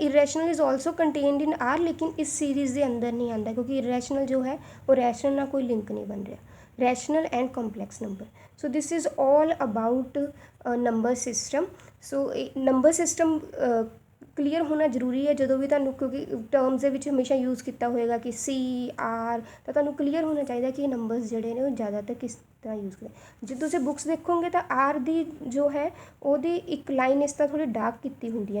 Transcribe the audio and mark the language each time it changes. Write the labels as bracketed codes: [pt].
[en] irrational is also contained in R, [hi] लेकिन इस series के अंदर नहीं आता क्योंकि irrational जो है वो rational ना कोई लिंक नहीं बन रहा। [en] rational and complex number। so this is all about number system। so number system [pa] clear ਹੋਣਾ ਜ਼ਰੂਰੀ ਹੈ ਜਦੋਂ ਵੀ ਤੁਹਾਨੂੰ, ਕਿਉਂਕਿ ਟਰਮਸ ਦੇ ਵਿੱਚ ਹਮੇਸ਼ਾ ਯੂਜ਼ ਕੀਤਾ ਹੋਏਗਾ ਕਿ C R, ਤਾਂ ਤੁਹਾਨੂੰ ਕਲੀਅਰ ਹੋਣਾ ਚਾਹੀਦਾ ਕਿ ਇਹ ਨੰਬਰਸ ਜਿਹੜੇ ਨੇ ਉਹ ਜ਼ਿਆਦਾਤਰ ਕਿਸ ਤਰ੍ਹਾਂ ਯੂਜ਼ ਕਰਦੇ। ਜੇ ਤੁਸੀਂ ਬੁੱਕਸ ਦੇਖੋਗੇ ਤਾਂ R ਦੀ ਜੋ ਹੈ ਉਹਦੀ ਇੱਕ ਲਾਈਨ ਇਸ ਤਰ੍ਹਾਂ ਥੋੜ੍ਹੀ ਡਾਰਕ ਕੀਤੀ ਹੁੰਦੀ ਹੈ।